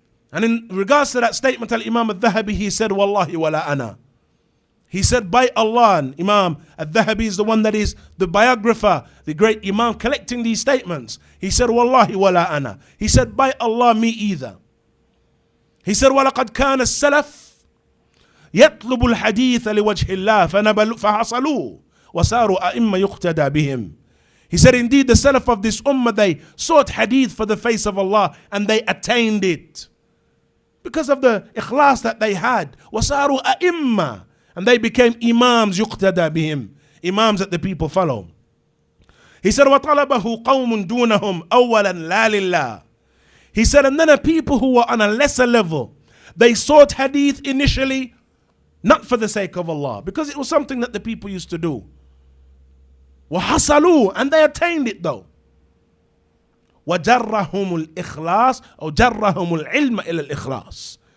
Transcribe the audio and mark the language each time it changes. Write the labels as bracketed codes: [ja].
[en] And in regards to that statement, Al-Imam al-Dhahabi, he said, Wallahi wala ana. He said, by Allah, and Imam al-Dhahabi is the one that is the biographer, the great imam collecting these statements. He said, Wallahi wala ana. He said, by Allah, me either. [ar] He said, وَلَقَدْ كَانَ السَّلَفُ يَطْلُبُ الْحَدِيثَ لِوَجْهِ اللَّهِ فَحَصَلُوا وَسَارُوا أَئِمَّ يُقْتَدَى بِهِمْ. [en] He said, indeed, the salaf of this ummah, they sought hadith for the face of Allah and they attained it. Because of the ikhlas that they had. [ar] وَسَارُوا أَئِمَّ. [en] And they became imams يُقْتَدَى بِهِمْ. Imams that the people follow. [ar] He said, وَطَلَبَهُ قَوْمٌ دُونَهُمْ أَوَّلًا لَا لِلَّهِ. [en] He said, and then a people who were on a lesser level, they sought hadith initially, not for the sake of Allah, because it was something that the people used to do. وَحَصَلُوا, and they attained it though. [ar] وَجَرَّهُمُ الْإِخْلَاصِ أو جَرَّهُمُ الْعِلْمَ إِلَى الْإِخْلَاصِ.